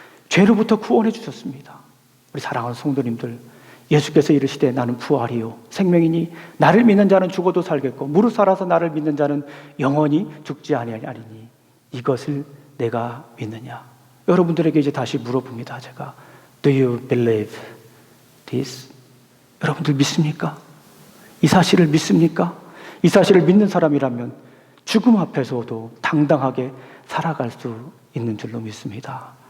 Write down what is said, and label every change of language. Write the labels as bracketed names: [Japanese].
[Korean] 죄로부터 구원해 주셨습니다. 우리 사랑하는 성도님들, 예수께서 이르시되 나는 부활이요 생명이니 나를 믿는 자는 죽어도 살겠고 무릇 살아서 나를 믿는 자는 영원히 죽지 아니하리니 이것을 내가 믿느냐? 여러분들에게 이제 다시 물어봅니다. 제가 [English] Do you believe this? [Korean] 여러분들 믿습니까? 이 사실을 믿습니까? 이 사실을 믿는 사람이라면 죽음 앞에서도 당당하게 살아갈 수 있는 줄로 믿습니다.